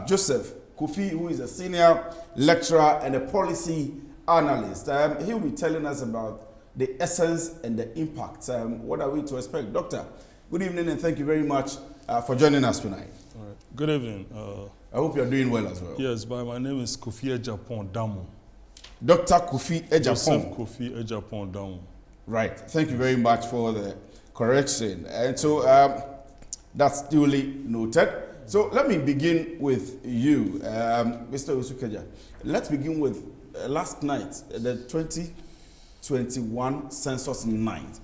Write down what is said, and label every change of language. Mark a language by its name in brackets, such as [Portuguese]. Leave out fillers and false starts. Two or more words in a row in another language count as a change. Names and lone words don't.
[English] Joseph Kofi, who is a senior lecturer and a policy analyst. He will be telling us about the essence and the impact. What are we to expect? Doctor, good evening and thank you very much for joining us tonight. All right. Good evening. I hope you're doing well as well. Yes, but my name is Kofi Ejapon Damu. Dr. Kofi Ejapon. Joseph Kofi Ejapon Damu. Right. Thank you very much for the correction. And so that's duly noted. So let me begin with you, Mr. Usukeja. Let's begin with last night, the 2021 census night.